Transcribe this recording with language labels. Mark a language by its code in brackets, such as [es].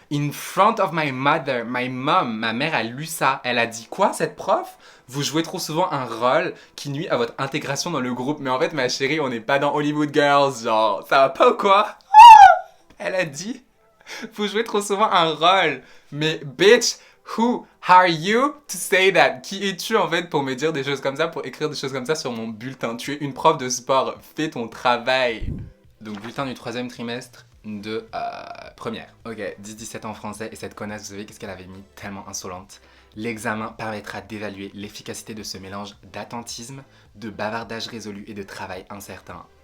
[en] In front of my mother. My mom. [fr] Ma mère a lu ça. Elle a dit quoi, cette prof? Vous jouez trop souvent un rôle qui nuit à votre intégration dans le groupe. Mais en fait, ma chérie, on n'est pas dans Hollywood Girls. Genre, ça va pas ou quoi? Elle a dit, vous jouez trop souvent un rôle. Mais [en] bitch, who are you to say that? [fr] Qui es-tu en fait pour me dire des choses comme ça, pour écrire des choses comme ça sur mon bulletin? Tu es une prof de sport, fais ton travail. Donc bulletin du 3e trimestre de première. Ok, 10-17 en français et cette connasse, vous savez qu'est-ce qu'elle avait mis? Tellement insolente. L'examen permettra d'évaluer l'efficacité de ce mélange d'attentisme, de bavardage résolu et de travail incertain.